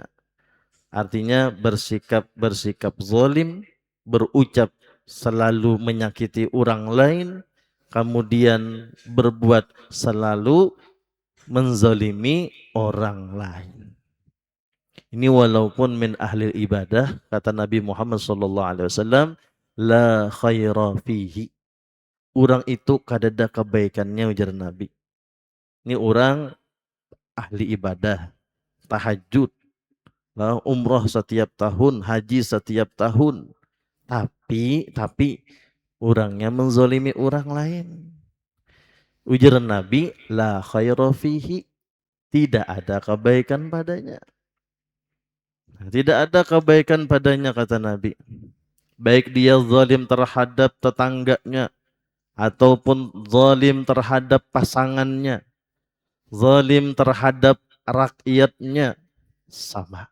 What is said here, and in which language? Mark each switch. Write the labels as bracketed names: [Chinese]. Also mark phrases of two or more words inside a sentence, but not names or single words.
[Indonesian] Artinya bersikap zalim, berucap selalu menyakiti orang lain, kemudian berbuat selalu menzalimi orang lain. Ini walaupun [Arabic] من أهل عبادة, [Indonesian] kata Nabi Muhammad SAW, [Arabic] لا خير فيه. [Banjar] Orang itu kadada kebaikannya ujar Nabi. [Indonesian] Ini orang ahli ibadah, tahajud, umrah setiap tahun, haji setiap tahun. Tapi orangnya menzalimi orang lain. [Banjar] Ujar Nabi, [Arabic] لا خير فيه. [Indonesian] Tidak ada kebaikan padanya. Tidak ada kebaikan padanya kata Nabi. Baik dia zalim terhadap tetangganya ataupun zalim terhadap pasangannya, zalim terhadap rakyatnya, sama.